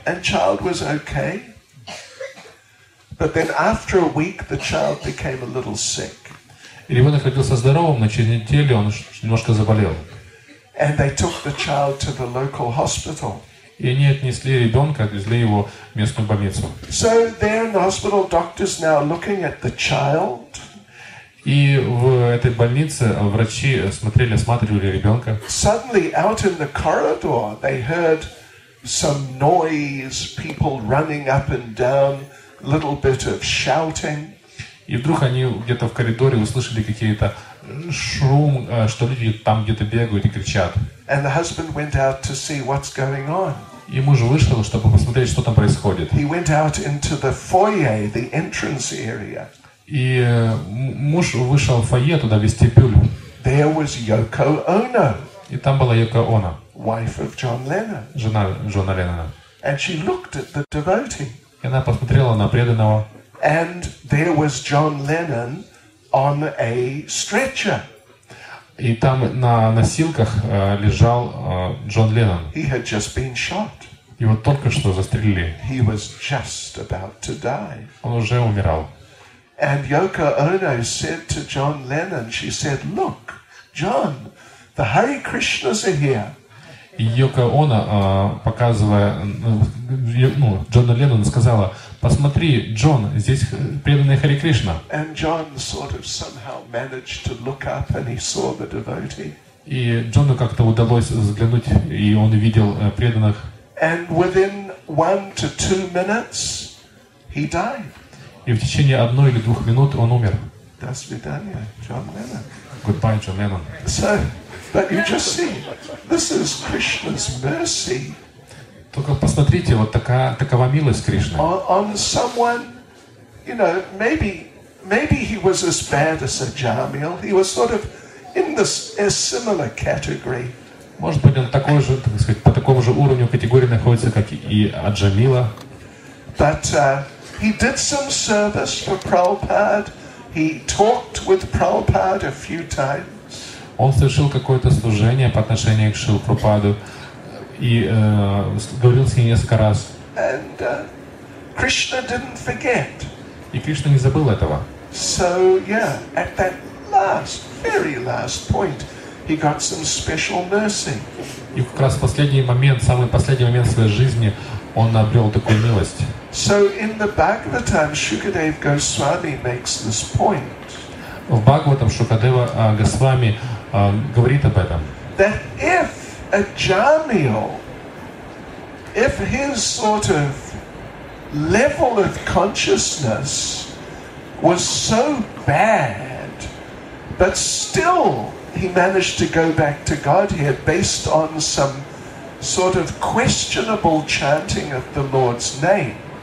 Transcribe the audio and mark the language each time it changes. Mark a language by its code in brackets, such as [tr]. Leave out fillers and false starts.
[en] And child was okay. But then after a week the child became a little sick. [ru] И ребенок родился здоровым, но через неделю он немножко заболел. [en] And they took the child to the local hospital. [ru] И они отнесли ребенка, отвезли его в местную больницу. [en] So there in the hospital, doctors now looking at the child. [ru] И в этой больнице врачи осматривали ребенка. [en] Suddenly, out in the corridor, they heard some noise, people running up and down, a little bit of shouting. [ru] И вдруг они где-то в коридоре услышали какие-то шум, что люди там где-то бегают и кричат. [en] And the husband went out to see what's going on. [ru] И муж вышел, чтобы посмотреть, что там происходит. [en] He went out into the foyer, the entrance area. [ru] И муж вышел в фойе, туда, в вестибюль. [en] There was Yoko Ono, [ru] И там была Йоко Оно, [en] wife of John Lennon. [ru] жена Джона Леннона. [en] And she looked at the devotee. [ru] И она посмотрела на преданного. [en] And there was John Lennon on a stretcher. [ru] И там на носилках лежал Джон Леннон. [en] He had just been shot. [ru] Его только что застрелили. [en] He was just about to die. [ru] Он уже умирал. [en] And Yoko Ono said to John Lennon, she said, "Look, John, the Hare Krishnas are here." [ru] И Йоко Оно, показывая Джону Леннону, сказала: посмотри, Джон, здесь преданные Харе Кришна. [en] And John sort of somehow managed to look up and he saw the devotee. [ru] И Джону как-то удалось взглянуть, и он увидел преданных. [en] And within 1 to 2 minutes, he died. [ru] И в течение 1 или 2 минут он умер. До свидания, John Lennon. [en] Goodbye, Джон Леннон. So, but you just see, this is Krishna's mercy. [ru] Только посмотрите, вот такова милость Кришны. [en] On someone, you know, maybe he was as bad as a Jamil. He was sort of in this a similar category. [ru] Может быть, он такой же, так сказать, по такому же уровню категории находится, как и Аджамила. [en] But he did some service for Prabhupada. He talked with Prabhupada a few times. [ru] Он совершил какое-то служение по отношению к Шрила Прабхупаду и говорил с ним несколько раз. [en] And Krishna didn't forget. [ru] И Кришна не забыл этого. [en] So yeah, at that very last point, he got some special mercy. [ru] И как раз в последний момент, самый последний момент своей жизни, он обрел такую милость. [en] So in the Bhagavatam, Shukadeva Goswami makes this point. [ru] В Бхагаватам Шукадева Госвами говорит об этом. [en] That if a Jamil, if his sort of level of consciousness was so bad, but still he managed to go back to Godhead based on some sort of questionable chanting of the Lord's name.